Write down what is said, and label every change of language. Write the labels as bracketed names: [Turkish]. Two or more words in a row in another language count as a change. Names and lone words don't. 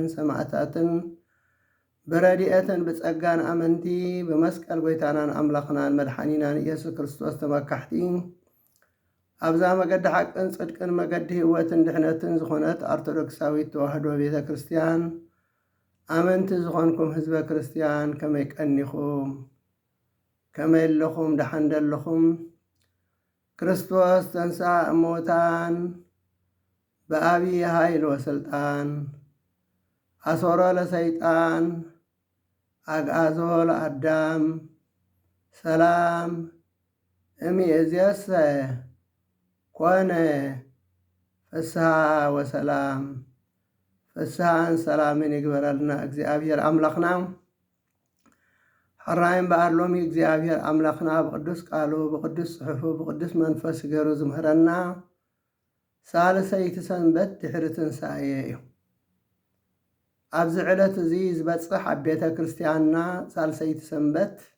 [Tigrinya] ሰማዕታትን በረድኤትን ብጸጋን አመንቲ በመስቀል ጎይታናን አምላኽናን መድኃኒናን ኢየሱስ ክርስቶስ ተመካሕቲ ኣብዛ መገዲ ሓቅን ጽድቅን መገዲ ህይወትን ድሕነትን ዝኾነት ኦርቶዶክሳዊት ተዋህዶ ቤተ ክርስቲያን አመንቲ ዝኾንኩም ህዝበ ክርስቲያን ከመይ ቀኒኹም ከመይ ኣለኹም ደሓን ደለኹም? [Geez] ክርስቶስ ተንሥአ እሙታን በአብይ ኃይል ወስልጣን አሶሮ ለሰይጣን አግዓዞ ለአዳም ሰላም እምይእዜሰ ኮነ ፍስሐ ወሰላም። [Tigrinya] ፍስሐን ሰላምን ይግበረልና እግዚአብሔር አምላኽና። ሕራይን በአሎሚ እግዚአብሔር አምላኽና ብቅዱስ ቃሉ ብቅዱስ ጽሑፉ ብቅዱስ መንፈስ ገይሩ ዝምህረና ሳልሰይቲ ሰንበት ድሕሪ ትንሣኤ እዩ። ኣብዚ ዕለት እዚ ዝበፅሕ ኣብ ቤተ ክርስቲያንና ሳልሰይቲ ሰንበት